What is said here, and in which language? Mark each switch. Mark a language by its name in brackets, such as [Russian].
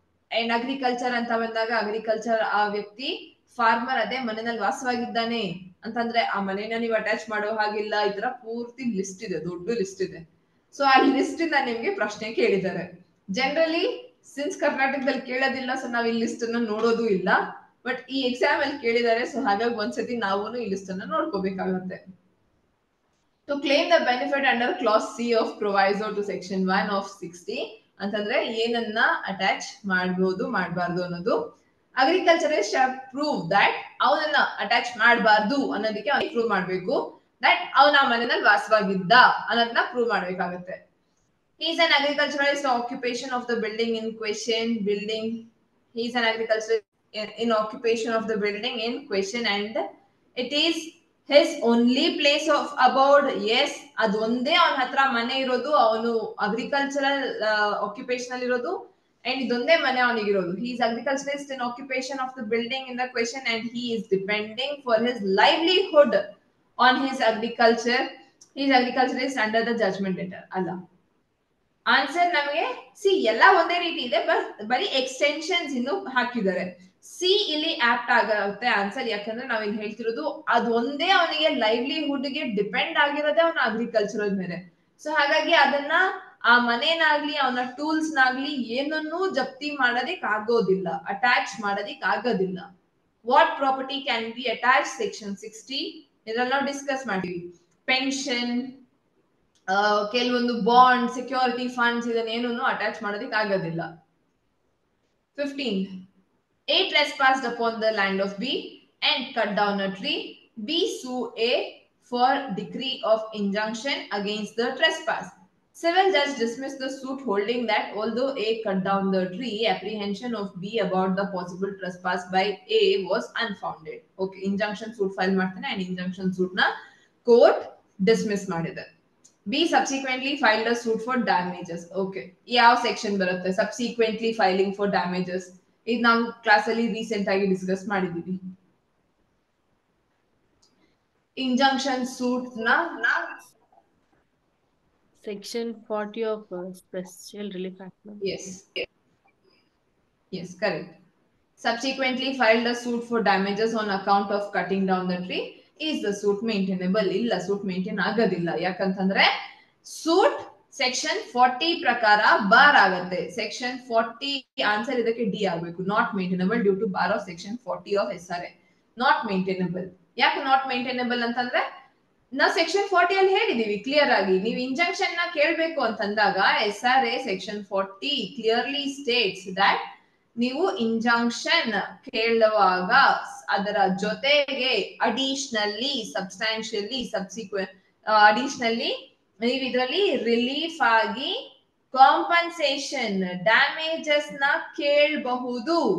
[Kannada] And agriculture ಅಂತ ಬಂದಾಗ agriculture ಆ ವ್ಯಕ್ತಿ ಫಾರ್ಮರ್ ಅದೇ ಮನೆಯಲ್ಲಿ ವಾಸವಾಗಿದ್ದಾನೆ ಅಂತಂದ್ರೆ ಆ ಮನೆನ ನೀವು ಅಟ್ಯಾಚ್ ಮಾಡೋ ಹಾಗಿಲ್ಲ. ಈ ತರ ಪೂರ್ತಿ ಲಿಸ್ಟ್ ಇದೆ, ದೊಡ್ಡ ಲಿಸ್ಟ್ ಇದೆ. ಸೊ ಆ ಲಿಸ್ಟ್ ಇಂದ ನಿಮ್ಗೆ ಪ್ರಶ್ನೆ ಕೇಳಿದ್ದಾರೆ. ಜನರಲಿ ಸಿನ್ಸ್ ಕರ್ನಾಟಕದಲ್ಲಿ ಕೇಳೋದಿಲ್ಲ, ಸೊ ನಾವ್ ಈ ಲಿಸ್ಟ್ ಅನ್ನ ನೋಡೋದು ಇಲ್ಲ. ಬಟ್ ಈ ಎಕ್ಸಾಮ್ ಅಲ್ಲಿ ಕೇಳಿದ್ದಾರೆ, ಸೊ ಹಾಗಾಗಿ ಒಂದ್ಸತಿ ನಾವು ಈ ಲಿಸ್ಟ್ ಅನ್ನ ನೋಡ್ಕೋಬೇಕಾಗುತ್ತೆ. [English] To claim the benefit under clause C of proviso to section 1 of 60 [Kannada] ಅಂತಂದ್ರೆ ಏನನ್ನ ಅಟ್ಯಾಚ್ ಮಾಡಬಹುದು ಮಾಡಬಾರ್ದು ಅನ್ನೋದು. ಅಗ್ರಿಕಲ್ಚರಿಸ್ಟ್ ಶಾಲ್ ಪ್ರೂವ್ ದಟ್ ಅವನನ್ನ ಅಟ್ಯಾಚ್ ಮಾಡಬಾರ್ದು ಅನ್ನೋದಕ್ಕೆ ಅವ್ನಿಗೆ ಪ್ರೂವ್ ಮಾಡ್ಬೇಕು ದಟ್ ಅವನ ಮನೆಯಲ್ಲಿ ವಾಸವಾಗಿದ್ದ ಅನ್ನೋದನ್ನ ಪ್ರೂವ್ ಮಾಡ್ಬೇಕಾಗುತ್ತೆ. [English] He is an agriculturalist occupation of the building in question. He is an agriculturalist in occupation of the building in question and it is his only place of abode. [Kannada] Yes, ಅದು ಒಂದೇ ಅವನ ಹತ್ರ ಮನೆ ಇರೋದು, ಅವನು agricultural occupation ಅಲ್ಲಿ ಇರೋದು and ಇದೊಂದೇ ಮನೆ ಅವನಿಗಿರೋದು. [English] He is agriculturalist in occupation of the building in the question and he is depending for his livelihood on his agriculture. He is agriculturalist under the judgment letter. [Kannada] ಅಲ್ಲ, answer ನಮಗೆ C ಎಲ್ಲ ಒಂದೇ ರೀತಿ ಇದೆ, ಬರೀ extensions ಇನ್ನು ಹಾಕಿದ್ದಾರೆ. C ಇಲ್ಲಿ ಆಪ್ಟ್ ಆಗುತ್ತೆ ಆನ್ಸರ್, ಯಾಕಂದ್ರೆ ನಾವ್ ಇಲ್ಲಿ ಹೇಳ್ತಿರೋದು ಅದು ಒಂದೇ ಅವನಿಗೆ ಲೈವ್ಲಿಹುಡ್ ಗೆ ಡಿಪೆಂಡ್ ಆಗಿರೋದೇ ಅವನ ಅಗ್ರಿಕಲ್ಚರ್ ಮೇಲೆ. ಸೊ ಹಾಗಾಗಿ ಅದನ್ನ ಆ ಮನೇನಾಗ್ಲಿ ಅವನ ಟೂಲ್ಸ್ ನಾಗ್ಲಿ ಏನನ್ನೂ ಜಪ್ತಿ ಮಾಡೋದಿಕ್ ಆಗೋದಿಲ್ಲ, ಅಟ್ಯಾಚ್ ಮಾಡೋದಿಕ್ ಆಗೋದಿಲ್ಲ. What property can be attach section 60 ಇದ್ರಲ್ಲಿ ನಾವು ಡಿಸ್ಕಸ್ ಮಾಡಿವಿ. ಪೆನ್ಷನ್, ಕೆಲವೊಂದು ಬಾಂಡ್, ಸೆಕ್ಯೂರಿಟಿ ಫಂಡ್ಸ್ ಇದನ್ನೇನು ಅಟ್ಯಾಚ್ ಮಾಡೋದಿಕ್ ಆಗೋದಿಲ್ಲ. [English] 15. A trespassed upon the land of B and cut down a tree. B sue A for decree of injunction against the trespass. Civil judge dismissed the suit holding that although A cut down the tree, apprehension of B about the possible trespass by A was unfounded. Okay, injunction suit file [Kannada] ಮಾಡ್ತಾನೆ [English] and injunction suit na court dismiss [Kannada] ಮಾಡಿದೆ. [English] B subsequently filed a suit for damages. Okay, [Kannada] ಯಾವ section ಬರುತ್ತೆ [English] subsequently filing for damages? [Kannada] ಇದು ನಾವು class ಅಲ್ಲಿ recent ಆಗಿ discuss ಮಾಡಿದೀವಿ. Injunction suit ನ [English] Section 40 of Special Relief Act. Yes, correct. Subsequently filed a suit for damages on account of cutting down the tree. Is the suit maintainable? [Kannada] ಇಲ್ಲ, suit maintain ಆಗೋದಿಲ್ಲ. ಯಾಕಂತಂದ್ರೆ suit section 40 ಪ್ರಕಾರ bar ಆಗುತ್ತೆ. Section 40 answer ಇದಕ್ಕೆ D ಆಗಬೇಕು. [English] Not maintainable due to bar of section 40 of SRA. [Kannada] Not maintainable. ಯಾಕೆ not maintainable ಅಂತಂದ್ರೆ ನಾವು ಸೆಕ್ಷನ್ 40 ಅಲ್ಲಿ ಹೇಳಿದೀವಿ ಕ್ಲಿಯರ್ ಆಗಿ, ನೀವು ಇಂಜಂಕ್ಷನ್ ನ ಕೇಳ್ಬೇಕು ಅಂತಂದಾಗ SRA section 40 clearly States that ನೀವು ಇಂಜಂಕ್ಷನ್ ಕೇಳುವಾಗ ಅದರ ಜೊತೆಗೆ ಅಡಿಷನಲಿ ಸಬ್ಸ್ಟಾನ್ಷಿಯಲಿ ಅಡಿಷನಲಿ ನೀವು ಇದರಲ್ಲಿ ರಿಲೀಫ್ ಆಗಿ ಕಾಂಪನ್ಸೇಷನ್ ಡ್ಯಾಮೇಜಸ್ ನ ಕೇಳಬಹುದು.